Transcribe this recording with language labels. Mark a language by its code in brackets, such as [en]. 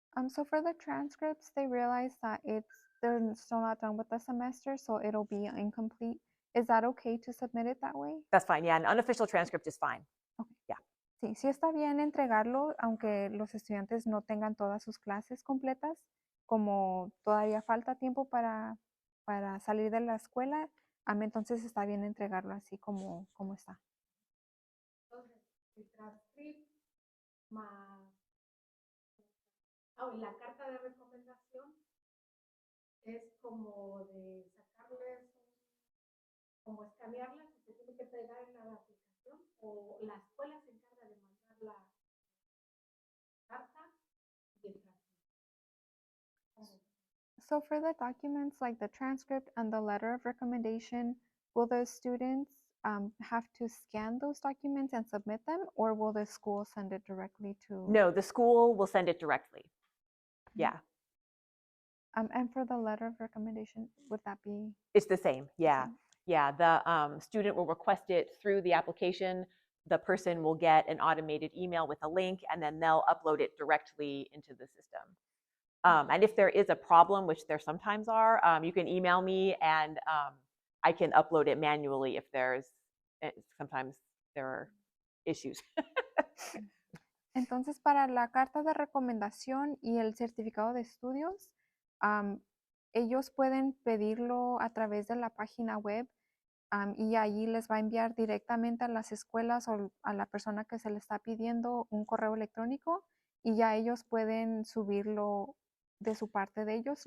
[en] So for the transcripts, they realize that they're still not done with the semester, so it'll be incomplete. Is that okay to submit it that way? That's fine. Yeah, an unofficial transcript is fine. Okay. Yeah. [es] Sí, sí está bien entregarlo, aunque los estudiantes no tengan todas sus clases completas, como todavía falta tiempo para salir de la escuela, entonces está bien entregarlo así como está. Entonces, el transcript más la carta de recomendación es como de sacarles, como escanearlas y se tiene que pegar en la aplicación, o la escuela se encarga de mandar la carta y el transcript. [en] So for the documents like the transcript and the letter of recommendation, will the students have to scan those documents and submit them, or will the school send it directly to? No, the school will send it directly. Yeah. And for the letter of recommendation, would that be? It's the same. Yeah. Same? Yeah. The student will request it through the application. The person will get an automated email with a link, and then they'll upload it directly into the system. And if there is a problem, which there sometimes are, you can email me and I can upload it manually if sometimes there are issues. [es] Entonces, para la carta de recomendación y el certificado de estudios, ellos pueden pedirlo a través de la página web y allí les va a enviar directamente a las escuelas o a la persona que se le está pidiendo un correo electrónico y ya ellos pueden subirlo de su parte de ellos.